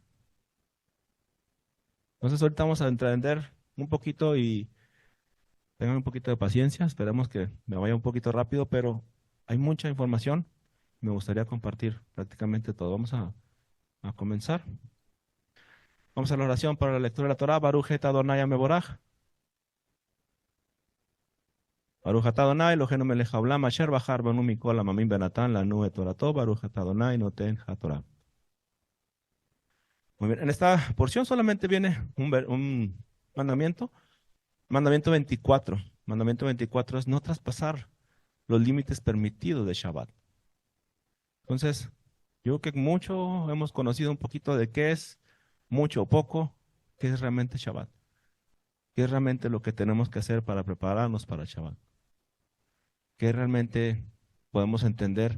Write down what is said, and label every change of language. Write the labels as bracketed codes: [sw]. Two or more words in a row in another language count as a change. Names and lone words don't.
[es] Entonces, ahorita vamos a entender un poquito y tengan un poquito de paciencia. Esperemos que me vaya un poquito rápido, pero hay mucha información. Me gustaría compartir prácticamente todo. Vamos a comenzar. Vamos a la oración para la lectura de la Torah. [he] ברכו את אדוני המבורך ברוך אתה אדוני אלוהינו מלך העולם אשר בחר בנו מכל העמים ונתן לנו את תורתו ברוך אתה אדוני נותן התורה. [es] Muy bien, en esta porción solamente viene un mandamiento, mandamiento 24. Mandamiento 24 es no traspasar los límites permitidos de Shabbat. Entonces, yo creo que mucho hemos conocido un poquito de qué es mucho o poco, qué es realmente Shabbat, qué es realmente lo que tenemos que hacer para prepararnos para Shabbat, qué realmente podemos entender.